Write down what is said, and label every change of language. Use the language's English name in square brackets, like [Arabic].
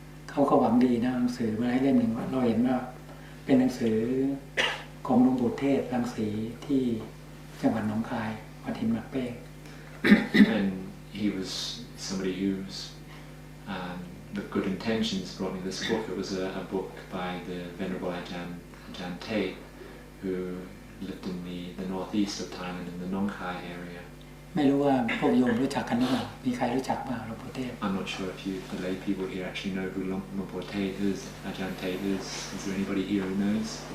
[Thai] เขาก็หวังดีนะหนังสือมาให้เล่มหนึ่งเราเห็นว่าเป็นหนังสือของหลวงปู่เทศรังสีที่จังหวัดหนองคายวัดหินหมักเป้ง [English] And he was somebody who's with good intentions brought me this book. It was a book by the Venerable Ajahn Dtun, who lived in the northeast of Thailand in the Nong Khai area. [Thai] ไม่รู้ว่าพวกโยมรู้จักกันหรือเปล่ามีใครรู้จักบ้างหลวงปู่เทศ [English] I'm not sure if the lay people here actually know who Lumpur Tate is, Ajahn Tate is. Is there anybody here who knows?